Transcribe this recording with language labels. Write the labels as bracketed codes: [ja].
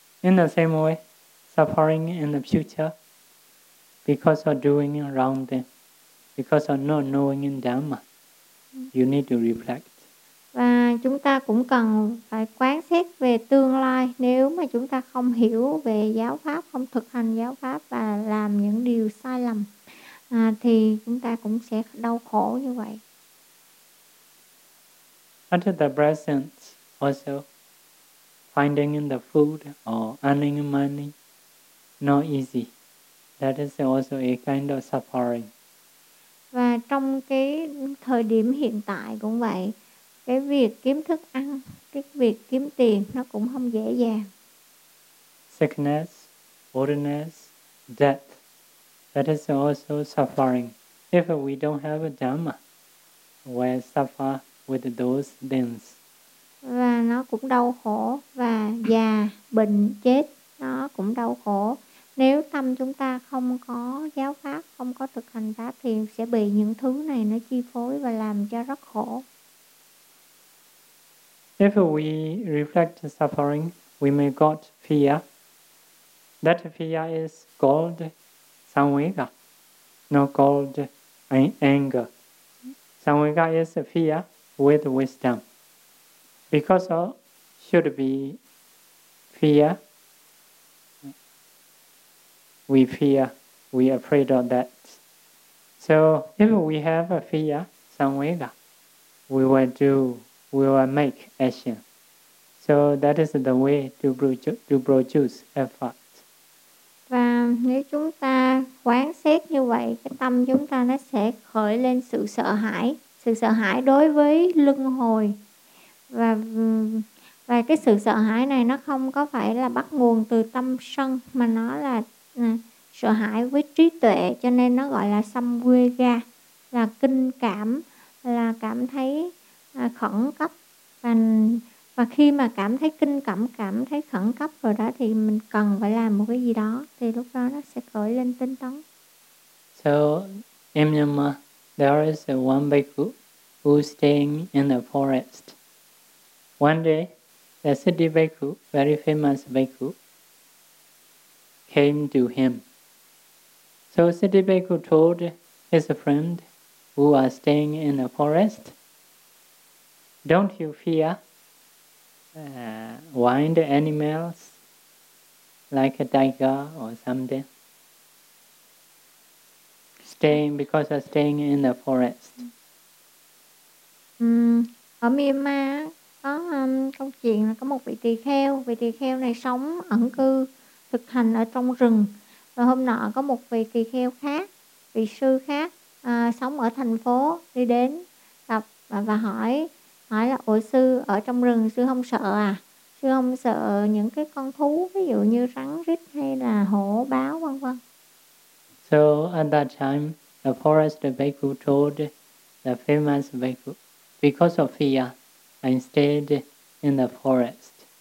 [en] In the same way, suffering in the future because of doing wrong thing, because of not knowing dhamma, you need to reflect. [vi] Và chúng ta cũng cần phải quán xét về tương lai nếu mà chúng ta không hiểu về giáo pháp, không thực hành giáo pháp và làm những điều sai lầm. thì chúng ta cũng sẽ đau khổ như vậy. [en] And the presence also finding in the food or earning money not easy. That is also a kind of suffering. [vi] Và trong cái thời điểm hiện tại cũng vậy, cái việc kiếm thức ăn, cái việc kiếm tiền nó cũng không dễ dàng. [en] Sickness, oldness, death, that is also suffering. If we don't have a dhamma, we suffer with those things. [vi] Và nó cũng đau khổ, và già, bệnh, chết, nó cũng đau khổ. Nếu tâm chúng ta không có giáo pháp, không có thực hành pháp thì sẽ bị những thứ này nó chi phối và làm cho rất khổ. [en] If we reflect suffering, we may got fear. That fear is called samvega, not called anger. Samvega is fear with wisdom. Because of, should be fear, we fear, we are afraid of that. So if we have a fear, samvega, we will do, we will make action. So that is the way to produce effort. [vi] Và nếu chúng ta quán xét như vậy, cái tâm chúng ta nó sẽ khởi lên sự sợ hãi đối với luân hồi. Và cái sự sợ hãi này nó không có phải là bắt nguồn từ tâm sân, mà nó là sợ hãi với trí tuệ, cho nên nó gọi là samvega, là kinh cảm, là cảm thấy khẩn cấp. Và khi mà cảm thấy kinh cảm, cảm thấy khẩn cấp rồi đó, thì mình cần phải làm một cái gì đó, thì lúc đó nó sẽ khởi lên tinh tấn. [en] So, in Myanmar, there is one bhikkhu who is staying in the forest. One day, the city bhikkhu, very famous bhikkhu, came to him. So, city bhikkhu told his friend who was staying in the forest, "Don't you fear wild animals like a tiger or something staying because of staying in the forest." [vi] Ở Myanmar có câu chuyện là có một vị tỳ kheo. Vị tỳ kheo này sống ẩn cư thực hành ở trong rừng, và hôm nọ có một vị tỳ kheo khác, vị sư khác sống ở thành phố đi đến gặp và hỏi là: "Ủa sư, ở trong rừng sư không sợ à? Sư không sợ những cái con thú, ví dụ như rắn rít hay là hổ báo vân vân?" [en] So at that time, the forest bhikkhu told the famous bhikkhu, "Because of fear, I stayed in the forest."